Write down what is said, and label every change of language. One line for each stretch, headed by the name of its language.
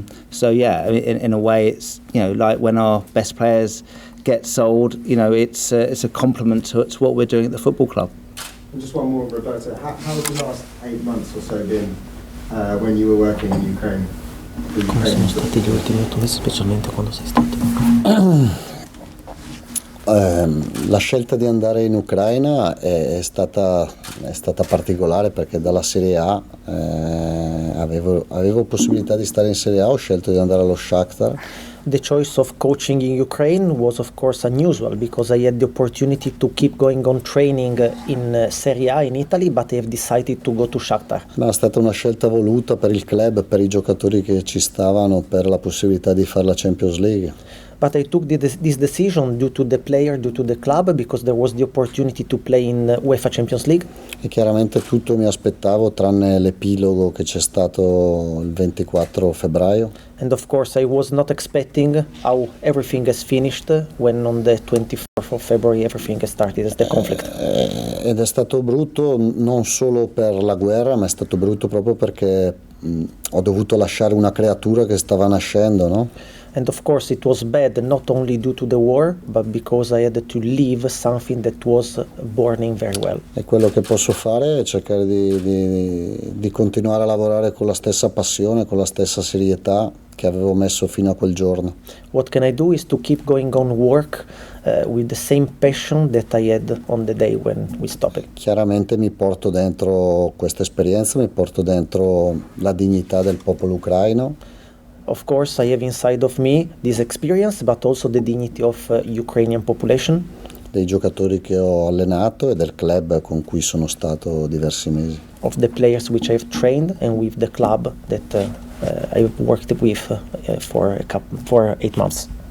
English: So yeah, in a way, it's, you know, like when our best players get sold, you know, it's a compliment to what we're doing at the football club. And just one more, Roberto. How has the last 8 months or so been when you were working in Ukraine?
Italian: Come sono stati gli ultimi 8 mesi, specialmente quando sei stato in Ucraina? La scelta di andare in Ucraina è stata particolare, perché dalla Serie A avevo possibilità di stare in Serie A, ho scelto di andare allo Shakhtar.
English: The choice of coaching in Ukraine was of course unusual, because I had the opportunity to keep going on training in Serie A in Italy, but I have decided to go to Shakhtar.
Italian: Ma è stata una scelta voluta per il club, per i giocatori che ci stavano, per la possibilità di fare la Champions League.
English: But I took this decision due to the player, due to the club, because there was the opportunity to play in UEFA Champions League.
Italian: E chiaramente tutto mi aspettavo, tranne l'epilogo che c'è stato il 24 febbraio.
English: And of course I was not expecting how everything has finished when on the 24th of February everything has started as the conflict.
Italian: Ed è stato brutto non solo per la guerra, ma è stato brutto proprio perché ho dovuto lasciare una creatura che stava nascendo, no?
English: And of course it was bad not only due to the war, but because I had to leave something that was burning very well.
Italian: E quello che posso fare è cercare di continuare a lavorare con la stessa passione, con la stessa serietà che avevo messo fino a quel giorno.
English: What can I do is to keep going on work with the same passion that I had on the day when we stopped.
Italian: Chiaramente mi porto dentro questa esperienza, mi porto dentro la dignità del popolo ucraino.
English: Of course, I have inside of me this experience, but also the dignity of Ukrainian population.
Italian: dei giocatori che ho allenato e del club con cui sono stato diversi mesi.
English: Of the players which I've trained and with the club that I've worked with for 8 months.